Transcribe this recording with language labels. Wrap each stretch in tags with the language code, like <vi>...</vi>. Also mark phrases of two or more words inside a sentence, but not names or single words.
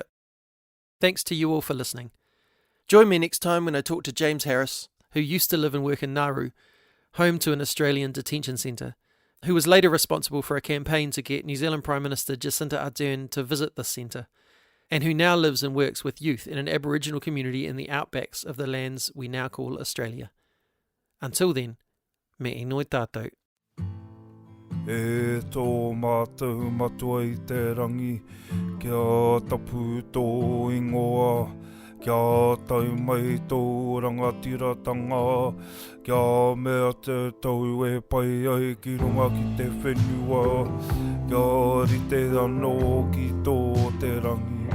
<en>Thanks to you all for listening. Join me next time when I talk to James Harris, who used to live and work in Nauru, home to an Australian detention centre, who was later responsible for a campaign to get New Zealand Prime Minister Jacinda Ardern to visit this centre, and who now lives and works with youth in an Aboriginal community in the outbacks of the lands we now call Australia. Until then,</en> <mi>me inoi tātou. E tō mātou matua I te rangi, kia tapu tō ingoa, kia tau mai tō rangatiratanga, kia mea te tau e pai ai ki runga ki te whenua, kia rite anō ki tō te rangi.</mi>